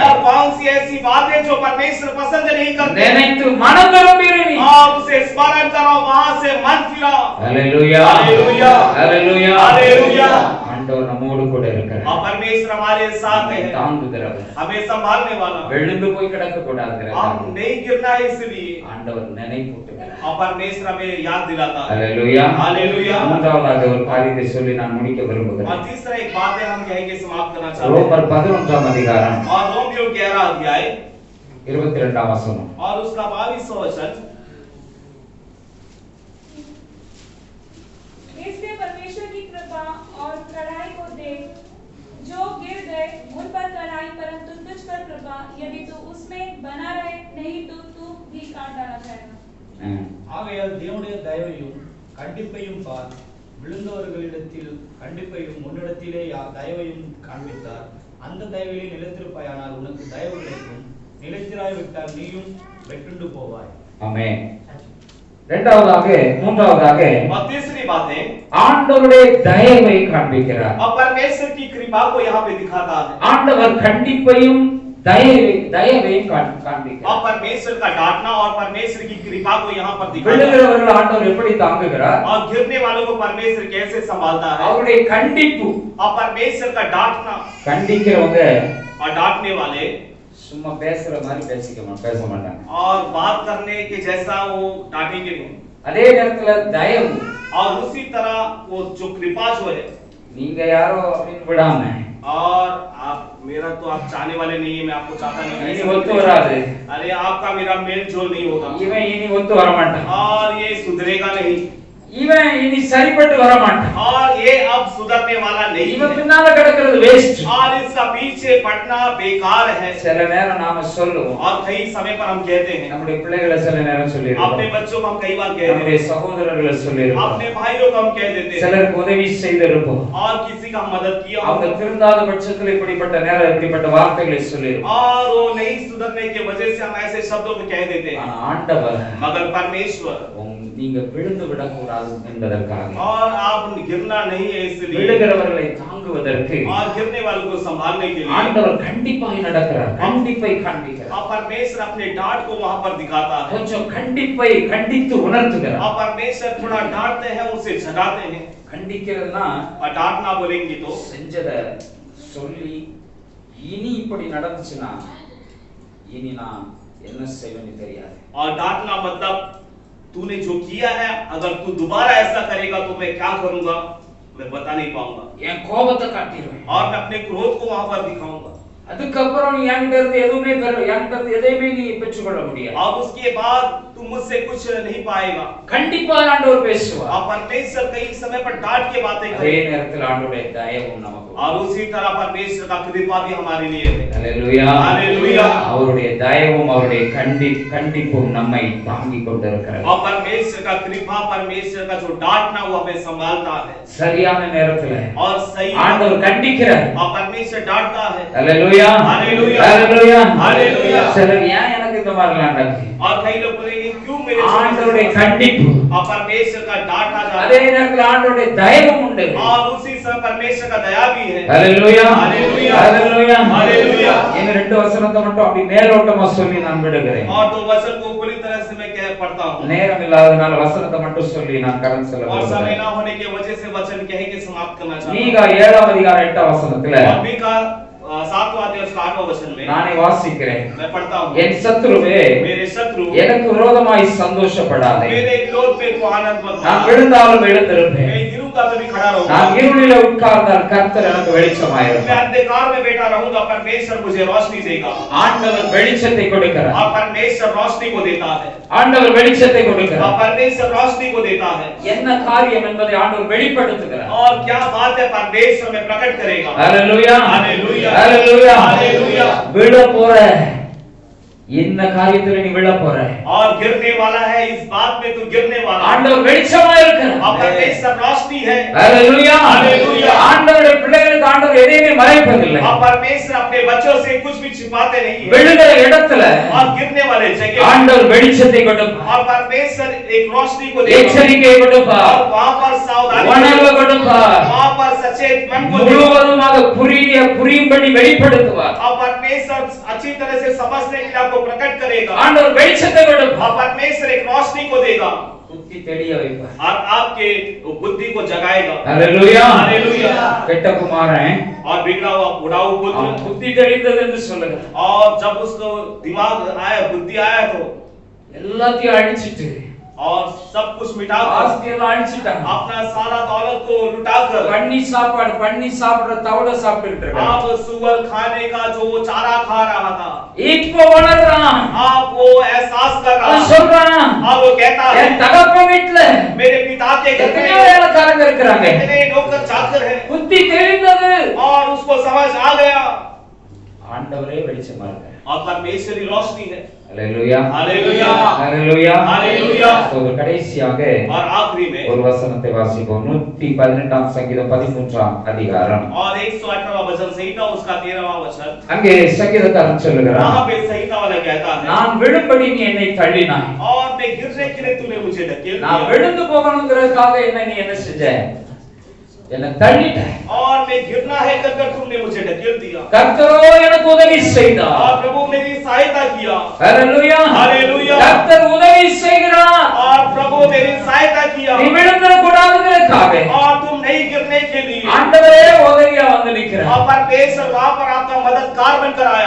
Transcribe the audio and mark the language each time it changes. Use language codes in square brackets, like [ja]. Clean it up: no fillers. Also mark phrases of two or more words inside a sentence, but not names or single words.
[hi] और कौन सी ऐसी बातें जो परमेश्वर पसंद नहीं करते [ta] நினைத்து மனம் திரும்பிரு நீ. [hi] और उसे स्मरण करो वहां से मन फिराओ [ta] ஹalleluya. ஹalleluya. ஹalleluya. [hi] हालेलुया [ta] ஆண்டவர் நம்மோடு கூட இருக்கிறார். [hi] और परमेश्वर हमारे साथ है [ta] தாங்குகிறவர். [hi] हमें संभालने वाला [ta] விழுந்து போய் கிடக்க கூடாது. [hi] हम नहीं गिरना है इसलिए [ta] ஆண்டவர் நினைப்பூட்டுகிறார். [hi] और परमेश्वर हमें याद दिलाता है [ta] ஹalleluya. [hi] हालेलुया [ta] மூன்றாவதாக ஒரு காரியத்தை சொல்லி நான் முடிக்க விரும்புகிறேன். [hi] और तीसरा एक बात है हम कहेंगे समाप्त करना चाहते हैं [ta] ரோமர் 11ஆம் அதிகாரம் [hi] और रोमियो 11 अध्याय [ta] 22ஆம் வசனம். [hi] और उसका 22वां वचन इसलिए परमेश्वर की कृपा और कढ़ाई को देख जो गिर गए उन पर कढ़ाई परंतु तुझ पर कृपा यदि तू उसमें बना रहे नहीं तो तू भी काट डाला जाएगा [ta] ஆகையால் தேவனுடைய தயவையும் கண்டிப்பையும் பார். விழுந்தவர்களிடத்தில் கண்டிப்பையும் உன்னிடத்திலே தயவையும் காண்பித்தார். அந்த தயவிலே நிலைத்திருப்பாயானால் உனக்கு தயவு கிடைக்கும். நிலைத்திராய்விட்டால் நீயும் வெட்டுண்டு போவாய். ஆமென். மூன்றாவதாக [hi] और तीसरी बात है [ta] ஆண்டவருடைய தயவை காண்பிக்கிறார். [hi] और परमेश्वर की कृपा को यहाँ पे दिखाता है [ta] ஆண்டவர் கண்டிப்பையும் தயவையும் காண்பிக்கிறார். [hi] और परमेश्वर का डांटना और परमेश्वर की कृपा को यहाँ पर दिखाता है [ta] விழுகிறவர்கள் ஆண்டவர் எப்படி தாங்குகிறார்? [hi] और गिरने वालों को परमेश्वर कैसे संभालता है [ta] அவருடைய கண்டிப்பு. [hi] और परमेश्वर का डांटना [ta] கண்டிக்கிறவங்க [hi] और डांटने वाले [ta] சும்மா பேசுற மாதிரி பேச மாட்டாங்க. [hi] और बात करने के जैसा वो डांटेंगे नहीं [ta] அதே நேரத்துல தயவு [hi] और उसी तरह वो जो कृपा जो है [ta] நீங்க யாரோ அப்படின்னு விடாம [hi] और आप मेरा तो आप चाहने वाले नहीं है मैं आपको चाहता नहीं [ta] இனி [hi] हूं [ta] ஒத்து வராது. [hi] अरे आपका मेरा मेल जोल नहीं होगा [ta] இவன் இனி ஒத்து வர மாட்டான். [hi] और ये सुधरेगा नहीं [ta] இவன் இனி சரிப்பட்டு வர மாட்டான். [hi] और ये अब सुधरने वाला नहीं [ta] இவன் [hi] है [ta] பின்னால கிடக்கிறது வேஸ்ட். [hi] और इसका पीछे पड़ना बेकार है [ta] சில நேரம் நாம சொல்லுவோம். [hi] और कई समय पर हम कहते हैं [ta] நம்முடைய பிள்ளைகளை சில நேரம் சொல்லிருக்கோம். [hi] अपने बच्चों को हम कई बार कहते [ta] நம்முடைய [hi] हैं [ta] சகோதரர்களை சொல்லிருக்கோம். [hi] अपने भाइयों को हम कह देते हैं [ta] சிலருக்கு உதவி செய்திருப்போம். [hi] और किसी का मदद किया [ta] அவங்க திருந்தாத பட்சத்தில் இப்படிப்பட்ட நேரம் இப்படிப்பட்ட வார்த்தைகளை சொல்லிருக்கோம். [hi] और वो नहीं सुधरने की वजह से हम ऐसे शब्दों को कह देते हैं [ta] ஆனா ஆண்டவர் [hi] मगर परमेश्वर [ta] நீங்க விழுந்து விடக்கூடாது என்பதற்காக [hi] और आप गिरना नहीं है इसलिए [ta] விழுகிறவர்களை தாங்குவதற்கு [hi] और गिरने वालों को संभालने के लिए [ta] ஆண்டவர் கண்டிப்பாய் நடக்கிறார். கண்டிப்பை காண்பிக்கிறார். [hi] और परमेश्वर अपने डांट को वहां पर दिखाता है [ta] கொஞ்சம் கண்டிப்பை கண்டித்து உணர்த்துகிறார். [hi] और परमेश्वर थोड़ा डांटते हैं उसे जगाते हैं [ta] கண்டிக்கிறதுனா [hi] और डांटना बोलेंगे तो [ta] செஞ்சத சொல்லி இனி இப்படி நடந்துச்சுனா இனி நான் என்ன செய்வேன்னு தெரியாது. [hi] और डांटना मतलब तूने जो किया है अगर तू दोबारा ऐसा करेगा तो मैं क्या करूंगा मैं बता नहीं पाऊंगा [ta] என் கோபத்தை காட்டிடுவேன். [hi] और मैं अपने क्रोध को वहां पर दिखाऊंगा। [ta] அதுக்கப்புறம் நீ என்கிட்ட இருந்து எதுவுமே என்கிட்ட இருந்து எதையுமே நீ பெற்றுக்கொள்ள முடியாது. [hi] और उसके बाद तुम मुझसे कुछ नहीं पाएगा। [ta] கண்டிப்பா ஆண்டவர் பேசுவார். [hi] और परमेश्वर कई समय पर डांट के बातें [ta] அதே [hi] करेगा [ta] நேரத்தில் ஆண்டவருடைய தயவும் நமக்கு [hi] और उसी तरह परमेश्वर का कृपा भी हमारे लिए है। [ta] ஹalleluya. [hi] हालेलुया। [ta] அவருடைய தயவும் அவருடைய கண்டிப்பும் நம்மை தாங்கிக் கொண்டிருக்கிறது. [hi] और परमेश्वर का कृपा, परमेश्वर का जो डांटना वो हमें संभालता है [ta] சரியான நேரத்துல [hi] और सही [ta] ஆண்டவர் கண்டிக்கிறார். [hi] और परमेश्वर डांटता है। [ta] ஹalleluya. [hi] हालेलुया। [ta] ஹalleluya. [hi] हालेलुया। [ta] சிலர் ஏன் எனக்கு இந்த மாதிரி நடக்குது? [hi] और कई लोग बोलेंगे क्यों मेरे [ta] ஆண்டவருடைய கண்டிப்பு [hi] और परमेश्वर का डांट आ जाता [ta] அதே [hi] है [ta] நேரத்தில் ஆண்டவருடைய தயவும் உண்டு. [hi] और उसी समय परमेश्वर का दया भी है। [ta] ஹalleluya. [hi] हालेलुया। [ta] ஹalleluya. [hi] हालेलुया। [ta] இந்த ரெண்டு வசனத்தை மட்டும் அப்படி மேலோட்டமா சொல்லி நான் விடுகிறேன். [hi] और दो वचन को पूरी तरह से मैं कह पढ़ता हूँ [ta] நேரம் இல்லாதனால வசனத்தை மட்டும் சொல்லி நான் கடந்து செல்ல [hi] और समय [ta] விரும்புகிறேன். [hi] ना होने की वजह से वचन कह के समाप्त करना चाहता [ta] மீகா 7ஆம் அதிகாரம் 8ஆம் வசனத்துல [hi] हूँ। और मीका 7वां अध्याय उसका 8वां वचन में [ta] நானே வாசிக்கிறேன். [hi] मैं पढ़ता हूँ, [ta] என் சத்துருவே [hi] मेरे शत्रु [ta] எனக்கு விரோதமாய் சந்தோஷப்படாதே. [hi] मेरे विरोध में तू आनंद मत [ta] நான் [hi] मान। [ta] விழுந்தாலும் எழுந்திருப்பேன். [hi] मैं गिरूंगा तो भी खड़ा [ta] நான் [hi] रहूंगा। [ta] இருளில உட்கார்ந்தால் கர்த்தர் எனக்கு [hi] मैं [ta] வெளிச்சமாயிருப்பார். [hi] अंधकार में बैठा रहूंगा, परमेश्वर मुझे रोशनी देगा। [ta] ஆண்டவர் வெளிச்சத்தை கொடுக்கிறார். [hi] और परमेश्वर रोशनी को देता है। [ta] ஆண்டவர் வெளிச்சத்தை [hi] और [ta] கொடுக்கிறார். [hi] परमेश्वर रोशनी को देता है। [ta] என்ன காரியம் என்பதை ஆண்டவர் வெளிப்படுத்துகிறார். [hi] और क्या बात है, परमेश्वर में प्रकट करेगा। [ta] ஹalleluya. [hi] हालेलुया। [ta] ஹalleluya. [hi] हालेलुया। [ta] விழ போற இந்த காரியத்துல நீ விழ போற. [hi] और गिरने वाला है, इस बात में तू गिरने वाला है। [ta] ஆண்டவர் வெளிச்சமா இருக்கிறார். [hi] और परमेश्वर रोशनी है। [ta] ஹalleluya. [hi] हालेलुया। [ta] ஆண்டவருடைய பிள்ளைகளுக்கு ஆண்டவர் எதையுமே மறைப்பதில்லை. [hi] और परमेश्वर अपने बच्चों से कुछ भी छिपाते नहीं है। [ta] விழுகிற இடத்துல [hi] और गिरने वाले जगह [ta] ஆண்டவர் வெளிச்சத்தை கொடுப்பார். [hi] और परमेश्वर एक रोशनी को देगा [ta] எச்சரிக்கை கொடுப்பார். [hi] और वहां पर सावधानी [ta] உணர்வு கொடுப்பார். [hi] वहां पर सचेत मन को देगा [ta] முழுவதுமாக புரியும்படி வெளிப்படுத்துவார். [hi] और परमेश्वर अच्छी तरह से समझने के लिए आपको प्रकट करेगा। [ta] ஆண்டவர் வெளிச்சத்தை கொடுப்பார். [hi] और परमेश्वर एक रोशनी को देगा [ta] புத்தி தெளிய வைப்பார். [hi] और आपके बुद्धि को जगाएगा। [ta] ஹalleluya. [hi] हालेलुया। [ta] கெட்ட குமாரன் [hi] और बिगड़ा हुआ बुढ़ाऊ [ta] அவன் [hi] पुत्र, [ta] புத்தி தெளிந்தது என்று சொல்லுங்க. [hi] और जब उसको दिमाग आया, बुद्धि आया तो [ta] எல்லாத்தையும் அழிச்சிட்டு [hi] और सब कुछ मिटाकर [ta] ஆஸ்தியெல்லாம் அழிச்சிட்டாங்க. [hi] अपना सारा दौलत को लुटाकर [ta] பண்ணி சாப்பிடுற தவிட சாப்பிட்டுட்டு இருக்கான். [hi] आप सुअर खाने का जो वो चारा खा रहा था, [ta] இப்போ வளர்றான். [hi] आप वो एहसास कर रहा [ta] அவன் [hi] है। [ta] சொல்றான், [hi] और वो कहता है [ta] என் தகப்பன் வீட்டுல [hi] मेरे पिता के घर [ta] எத்தனையோ [hi] में [ta] வேலைக்காரங்க இருக்கிறாங்க. [hi] कितने नौकर चाकर हैं। [ta] புத்தி தெளிந்தது. [hi] और उसको समझ आ गया [ta] ஆண்டவரே வெளிச்சமா இருக்கார். [hi] और परमेश्वरी रोशनी है। [ta] ஹalleluya. [hi] हालेलुया। [ta] ஹalleluya. [hi] हालेलुया। [ta] ஒரு கடைசியாக [hi] और आखिरी में [ta] ஒரு வசனத்தை வாசிப்போம். 118ஆம் சங்கீதம் 13ஆம் அதிகாரம். [hi] और 108वां वचन संहिता उसका 13वां वचन, [ta] அங்கே சங்கீதக்காரன் சொல்லுகிறான், [hi] वहां पे संहिता वाला कहता है [ta] நான் விழும்படி நீ என்னை தள்ளினாய். [hi] और मैं गिरने के लिए तूने मुझे ढकेल [ta] நான் [hi] दिया [ta] விழுந்து போகணுங்கிறதுக்காக நீ என்ன செஞ்ச? என்னை தள்ளிட்ட. [hi] और मैं गिरना है कर तुमने मुझे ढकेल दिया। [ta] கர்த்தரோ எனக்கு உதவி செய்தார். [hi] और प्रभु मेरी सहायता किया। [ta] ஹalleluya. [hi] हालेलुया। [ta] கர்த்தர் உதவி செய்கிறார். [hi] और प्रभु मेरी सहायता किया [ta] நீ விழுந்துட கூடாதுங்கிறதுக்காக [hi] और तुम नहीं गिरने के लिए [ta] ஆண்டவரே உதவியா வந்து நிற்கிறார். [hi] और परमेश्वर वहां पर आपका मददगार बनकर आया।